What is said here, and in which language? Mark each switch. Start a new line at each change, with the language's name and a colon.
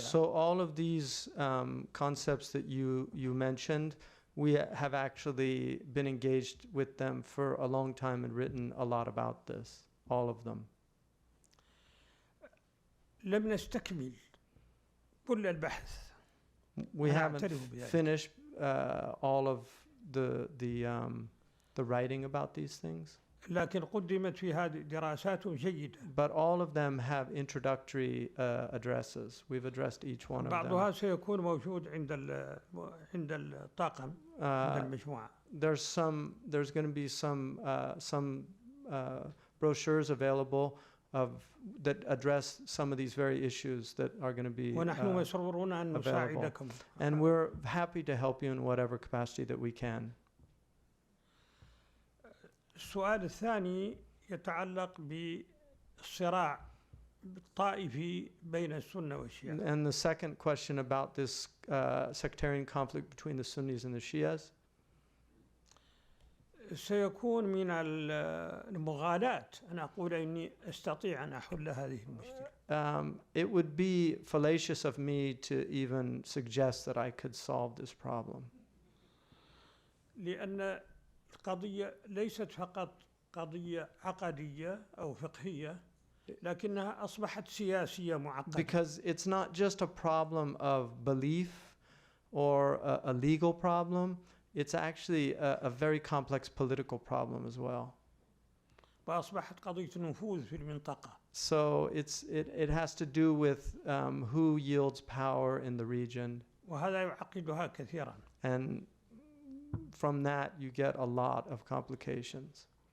English: So all of these concepts that you mentioned, we have actually been engaged with them for a long time and written a lot about this, all of them.
Arabic: لم نستكمل كل البحث.
English: We haven't finished all of the writing about these things.
Arabic: لكن قدمت في هذه دراسات جيدة.
English: But all of them have introductory addresses. We've addressed each one of them.
Arabic: بعضها سيكون موجود عند الطاقم عند المجموعة.
English: There's going to be some brochures available that address some of these very issues that are going to be
Arabic: ونحن مسرورون أن نساعدكم.
English: And we're happy to help you in whatever capacity that we can.
Arabic: السؤال الثاني يتعلق بالصراع الطائفي بين السنة والشيعة.
English: And the second question about this sectarian conflict between the Sunnis and the Shias.
Arabic: سيكون من المغالاة أن أقول إني أستطيع أن أحل هذه المشكلة.
English: It would be fallacious of me to even suggest that I could solve this problem.
Arabic: لأن القضية ليست فقط قضية عقدية أو فقهية لكنها أصبحت سياسية معقدة.
English: Because it's not just a problem of belief or a legal problem, it's actually a very complex political problem as well.
Arabic: وأصبحت قضية نفوذ في المنطقة.
English: So it has to do with who yields power in the region.
Arabic: وهذا يعقدها كثيرا.
English: And from that you get a lot of complications.